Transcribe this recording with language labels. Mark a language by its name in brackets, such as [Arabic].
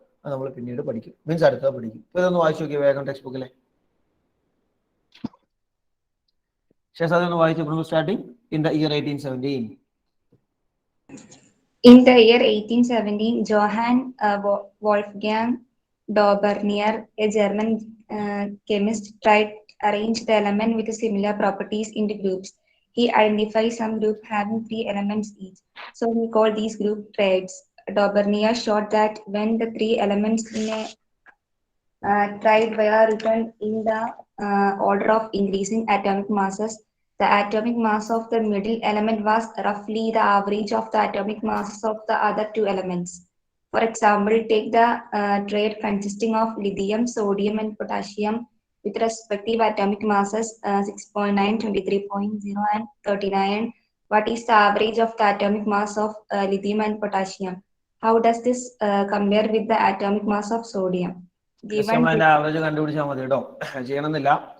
[Malayalam] അത് നമ്മൾ പിന്നീട് പഠിക്കും, മീൻസ് അടുത്ത പഠിക്കും. ഇപ്പൊ ഇതൊന്ന് വായിച്ചു നോക്കിയ വേഗം ടെക്സ്റ്റ് ബുക്കിലെ ശേഷം അതൊന്ന് വായിച്ചു. [English] Starting in the year 1817. In the year 1817, Johann Wolfgang Dobernier, a German chemist, tried to arrange the element with similar properties into groups. he identifies some group having 3 elements each. So we call these group triads. Dobrnyer showed that when the 3 elements in a triad were written in the order of increasing atomic masses, the atomic mass of the middle element was roughly the average of the atomic masses of the other 2 elements. For example, take the triad consisting of lithium, sodium, and potassium with respective atomic masses 6.9, 23.0, and 39. What is the average of the atomic mass of lithium and potassium? How does this compare with the atomic mass of sodium? [Malayalam] Just നമ്മൾ അതിന്റെ average കണ്ടുപിടിച്ചാൽ മതി കേട്ടോ, ചെയ്യണമെന്നില്ല.